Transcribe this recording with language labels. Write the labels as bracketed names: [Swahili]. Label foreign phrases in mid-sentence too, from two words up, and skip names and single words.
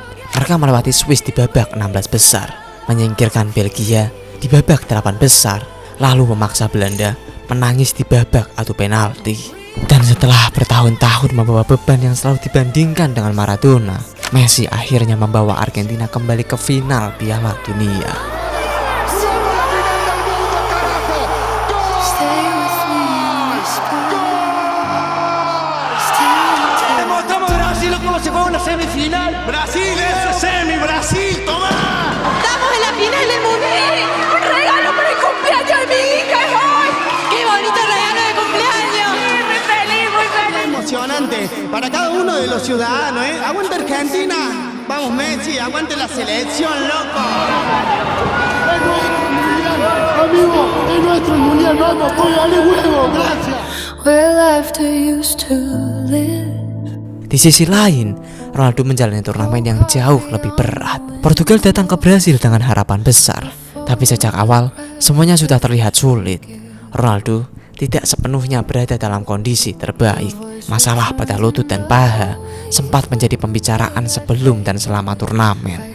[Indonesian] Mereka melewati Swiss di babak 16 besar, menyingkirkan Belgia di babak 8 besar, lalu memaksa Belanda menangis di babak adu penalti. Dan setelah bertahun-tahun membawa beban yang selalu dibandingkan dengan Maradona, Messi akhirnya membawa Argentina kembali ke final Piala Dunia. Semifinal. [Spanish] Brasil, eso es semi, Brasil, toma. Estamos en la final del mundial. Un regalo para el cumpleaños de mi hija hoy. Qué bonito regalo de cumpleaños. Muy feliz, muy feliz. Emocionante para cada uno de los ciudadanos, ¿eh? Aguante Argentina. Vamos Messi, aguante la selección, loco. Es nuestro mundial, amigo, es nuestro mundial, vamos, dale huevo, gracias. [English] Where laughter used to live. [Indonesian] Di sisi lain, Ronaldo menjalani turnamen yang jauh lebih berat. Portugal datang ke Brasil dengan harapan besar, tapi sejak awal semuanya sudah terlihat sulit. Ronaldo tidak sepenuhnya berada dalam kondisi terbaik. Masalah pada lutut dan paha sempat menjadi pembicaraan sebelum dan selama turnamen.